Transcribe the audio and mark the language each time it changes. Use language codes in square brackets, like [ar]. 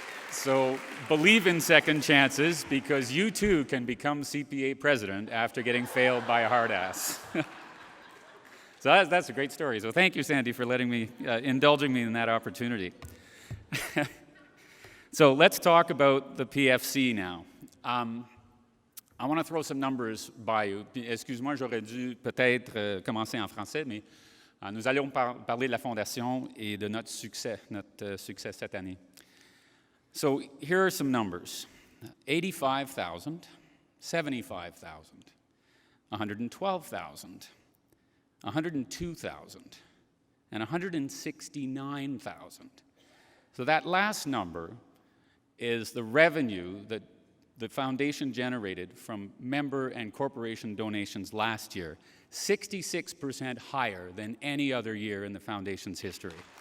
[en] So believe in second chances, because you too can become CPA president after getting failed by a hard ass. So that's a great story. So thank you, Sandy, for indulging me in that opportunity. So let's talk about the PFC now. I want to throw some numbers by you. [fr] Excuse-moi, j'aurais dû peut-être commencer en français, mais nous allons parler de la Fondation et de notre succès cette année. [en] So here are some numbers. 85,000, 75,000, 112,000, 102,000, and 169,000. So that last number is the revenue that the foundation generated from member and corporation donations last year, 66% higher than any other year in the foundation's history.